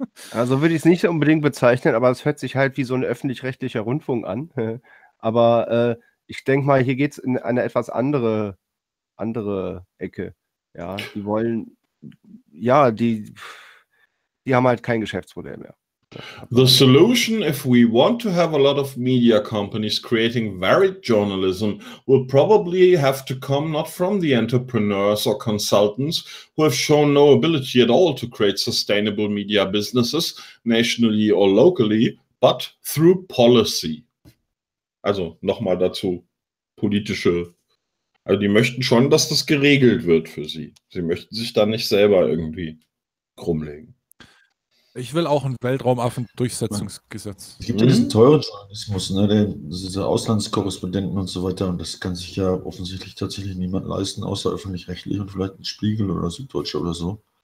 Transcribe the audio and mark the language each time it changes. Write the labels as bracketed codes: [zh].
[de] Also würde ich es nicht unbedingt bezeichnen, aber es hört sich halt wie so ein öffentlich-rechtlicher Rundfunk an. Aber ich denke mal, hier geht es in eine etwas andere Ecke. Ja, die wollen, ja, die haben halt kein Geschäftsmodell mehr. [en] The solution, if we want to have a lot of media companies creating varied journalism, will probably have to come not from the entrepreneurs or consultants who have shown no ability at all to create sustainable media businesses, nationally or locally, but through policy. [de] Also nochmal dazu, politische Also die möchten schon, dass das geregelt wird für sie. Sie möchten sich da nicht selber irgendwie krummlegen. Ich will auch ein Weltraumaffen-Durchsetzungsgesetz. Es gibt ja diesen teuren Journalismus, ne? Diese Auslandskorrespondenten und so weiter. Und das kann sich ja offensichtlich tatsächlich niemand leisten, außer öffentlich-rechtlich und vielleicht ein Spiegel oder Süddeutsche oder so.